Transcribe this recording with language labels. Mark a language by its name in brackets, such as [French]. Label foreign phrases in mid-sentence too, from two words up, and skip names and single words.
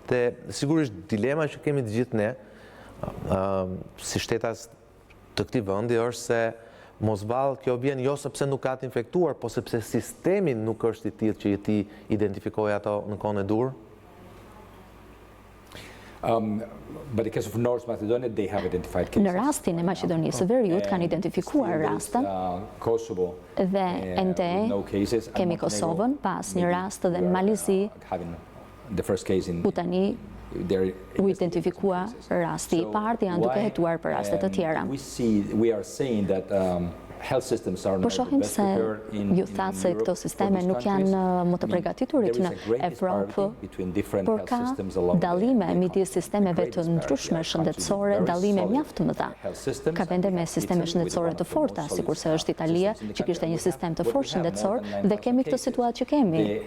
[Albanian] Dhe sigurisht dilema që kemi të gjithë ne, si shtetas të këtij vendi, është se mos vallë kjo vjen jo sepse nuk ka të infektuar, po sepse sistemi nuk është i tillë që ti identifikojë ato në kohën e dur. [English] But in case of North Macedonia, they have identified cases. [Albanian] Në rastin e Maqedonisë së Veriut kanë identifikuar rastën Kosovo dhe ende [English] no cases. [Albanian] kemi Kosovën pas një rast dhe Malizi [English] The first case in [Albanian] ku tani u identifikua rasti i parë dhe janë duke hetuar për raste të tjera. [English] We are saying that health systems are [Albanian] Po shohim se ju thatë se këto sisteme nuk janë më të përgatiturit në Evropë, por ka dallime midis sistemeve të ndryshme shëndetësore, dallime mjaft të mëdha. Ka vende me sisteme shëndetësore të forta, sikurse është Italia, që kishte një sistem të fortë shëndetësor, dhe kemi këtë situatë që kemi.